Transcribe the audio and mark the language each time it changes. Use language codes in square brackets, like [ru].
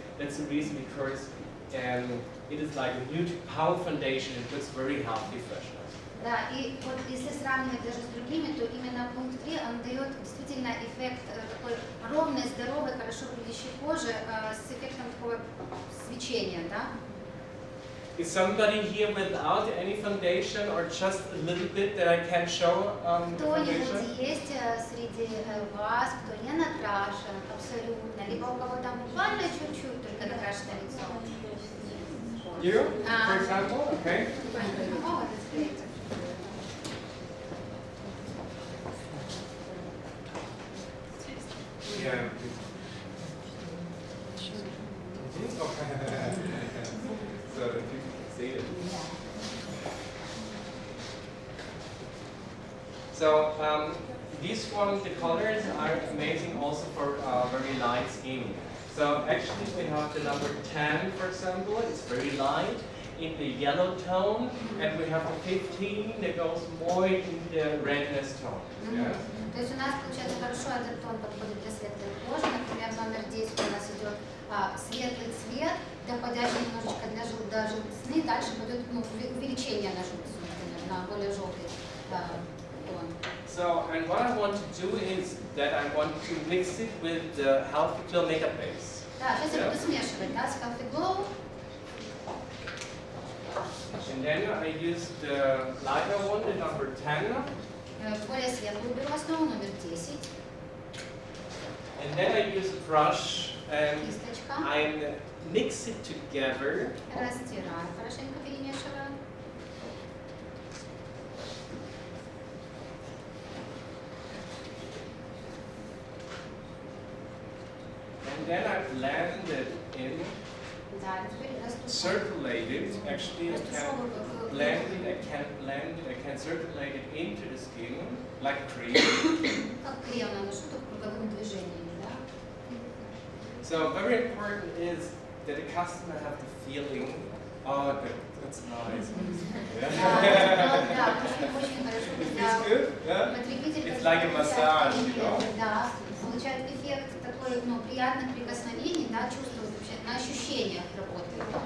[en] That's the reason because it is like a Nude Power Foundation. It looks very healthy, fresh. [ru] Да, и вот если сравнивать даже с другими, то именно пункт 3, он дает действительно эффект такой ровной, здоровой, хорошо выглядящей кожи с эффектом такого свечения, да? [en] Is somebody here without any foundation or just a little bit that I can show the foundation? [ru] Кто-нибудь есть среди вас, кто не накрашен абсолютно, либо у кого там буквально чуть-чуть только накрашено лицо? [en] You, for example? Okay. Oh, that's great. Yeah. Okay. So that you can see it. So this one, the colors are amazing also for very light skin. So actually we have the number 10, for example. It's very light in the yellow tone, and we have the 15 that goes more in the redness tone. Yeah? [ru] То есть у нас, получается, хорошо этот тон подходит для светлой кожи, например, номер 10 у нас идет светлый цвет, доходящий немножечко до желтизны, дальше пойдет увеличение на желтизну, например, на более желтый тон. [en] So, and what I want to do is that I want to mix it with the Healthy Glow makeup base. [ru] Да, сейчас я буду смешивать, да, с Healthy Glow. [en] And then I use the lighter one, the number 10. [ru] Более светлую беру основу, номер 10. [en] And then I use a brush and [ru] Кисточка. [en] I mix it together. [ru] Растираю, хорошенько перемешиваю. [en] And then I blend it in, [ru] Да, теперь растушевываю. [en] circulate it. Actually, I can blend it, I can circulate it into the skin like cream. [ru] Как крем наношу, только круговыми движениями, да? [en] So very important is that the customer have the feeling, oh, that's nice. [ru] Да, очень хорошо, [en] It [ru] когда [en] feels good, yeah? [ru] потребитель [en] It's like a massage, you know? [ru] да, получает эффект такой, приятных прикосновений, да, чувствует вообще на ощущениях работает.